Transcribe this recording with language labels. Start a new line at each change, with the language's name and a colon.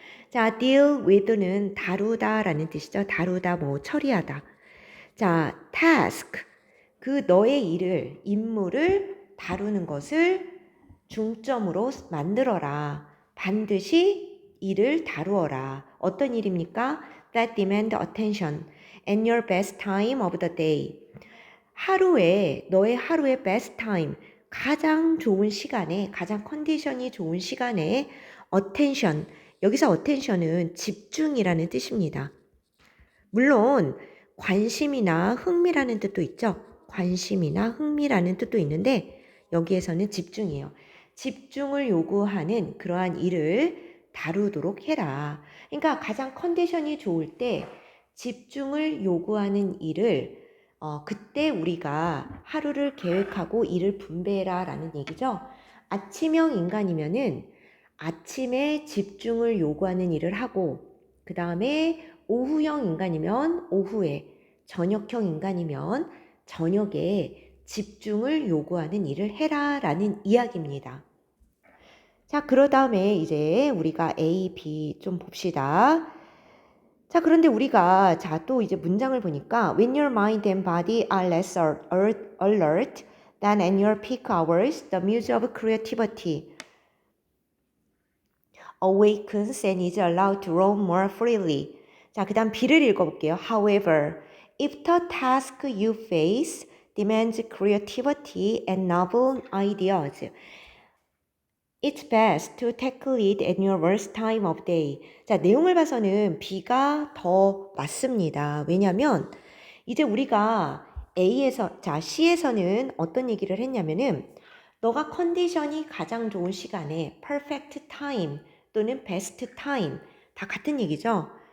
Korean: 자, deal with는 다루다 라는 뜻이죠. 다루다, 뭐 처리하다. 자, task, 그 너의 일을, 임무를 다루는 것을 중점으로 만들어라. 반드시 일을 다루어라. 어떤 일입니까?
English: That demand attention and your best time of the day.
Korean: 너의 하루의 best time, 가장 좋은 시간에, 가장 컨디션이 좋은 시간에 attention, 여기서 attention은 집중이라는 뜻입니다. 물론 관심이나 흥미라는 뜻도 있죠. 관심이나 흥미라는 뜻도 있는데 여기에서는 집중이에요. 집중을 요구하는 그러한 일을 다루도록 해라. 그러니까 가장 컨디션이 좋을 때 집중을 요구하는 일을 그때 우리가 하루를 계획하고 일을 분배해라 라는 얘기죠. 아침형 인간이면은 아침에 집중을 요구하는 일을 하고 그 다음에 오후형 인간이면 오후에, 저녁형 인간이면 저녁에 집중을 요구하는 일을 해라 라는 이야기입니다. 자, 그 다음에 이제 우리가 A, B 좀 봅시다. 자, 그런데 우리가 또 이제 문장을 보니까
English: When your mind and body are less alert than in your peak hours, the muse of creativity awakens and is allowed to roam more freely.
Korean: 자, 그 다음 B를 읽어볼게요.
English: However, if the task you face demands creativity and novel ideas, it's best to tackle it at your worst time of day.
Korean: 자, 내용을 봐서는 B가 더 맞습니다. 왜냐하면 이제 우리가 C에서는 어떤 얘기를 했냐면은 너가 컨디션이 가장 좋은 시간에 perfect time 또는 best time 다 같은 얘기죠.